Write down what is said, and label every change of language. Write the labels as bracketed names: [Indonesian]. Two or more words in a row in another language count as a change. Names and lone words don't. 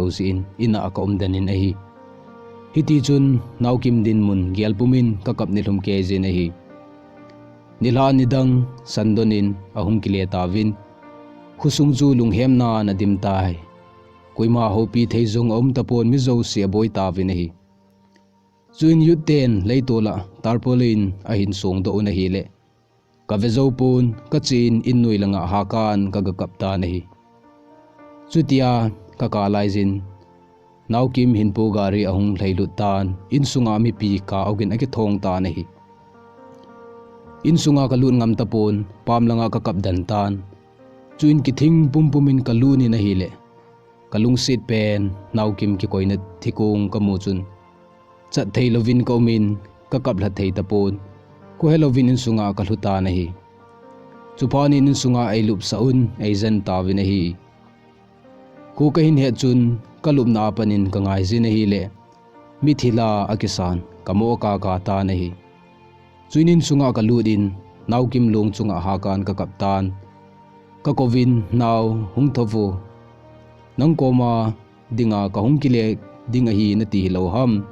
[Thado Chin] sin ina aka umdanin a hi hiti chun naw kim din mun gelpumin ka kap nilhum ke je na hi nilha nidang sandonin ahum kile tawin khusung chu lunghem na na dim tai koima ho pi theizong om tapon mi zo se boi ta vi na hi chuin yuten leitola tarpolin ahin song do na hi le ka vezo pun ka chin in nui langa hakan ka ga kapta na hi chutia ka kalai jin naw kim hin pu gari ahung thleilut tan in sunga mi pi ka ogin aki thong ta na hi in sunga ka lun ngam tapon pam langa ka kap dan tan chuin ki thing pumpumin ka lu ni na hi le kalung sit pen naw kim ki koina thikung ka mu chun chat thei lovin ko min ka kap la thei tapon ko helovin in sunga ka hluta na hi chupani in sunga ai lup saun ai zan ta vi na hi ku ka hin he chun kalup na panin ka ngai ji na hi le mithila akisan kamo ka ka ta na hi chuinin sunga ka ludin naw kim lung chunga hakan ka kaptan ka kovin naw hung thovu nang koma dinga ka hung kile dinga hi na ti lo ham